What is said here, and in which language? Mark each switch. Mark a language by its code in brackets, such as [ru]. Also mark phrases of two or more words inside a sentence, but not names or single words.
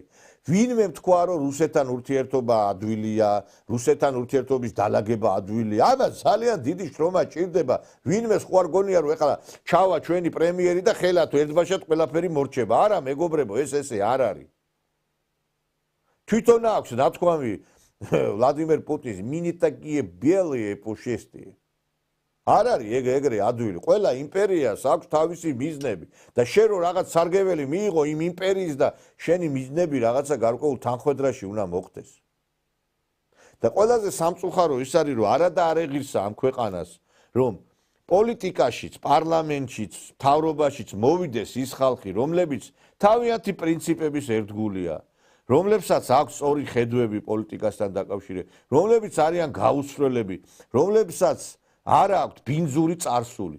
[ka] ვინმე თქვა, რომ რუსეთთან ურთიერთობა ადვილია, რუსეთთან ურთიერთობის დალაგება ადვილია. ამას ძალიან დიდი შრომა ჭირდება. ვინმე სხვა არ გონია, რომ ეხლა ჩავა ჩვენი პრემიერი და ხელათ ერთბაშად ყველაფერი მორჩება. არა, მეგობრებო, ეს ესე არ არის. თვითონ აქვს ნათქვამი ვლადიმერ პუტინს, [ru] "Мне такие белые пушистые". [ka] არ არის ეგრე ადვილი. ყველა იმპერიას აქვს თავისი მიზნები და შენ რო რაღაც სარგებელი მიიღო იმ იმპერიის და შენი მიზნები რაღაცა გარკვეულ თანხმედრაში უნდა მოხდეს. და ყველაზე სამწუხარო ის არის, რომ არა და არ ეღირსა ამ ქვეყანას, რომ პოლიტიკაშიც, პარლამენტშიც, მთავრობაშიც მოვიდეს ის ხალხი, რომლებიც თავიანთი პრინციპების ერთგულია, რომლებსაც აქვს სწორი ხედვები პოლიტიკასთან დაკავშირებით, რომლებიც არიან გაუსწრელები, რომლებსაც არ აქვს ბინძური წარსული.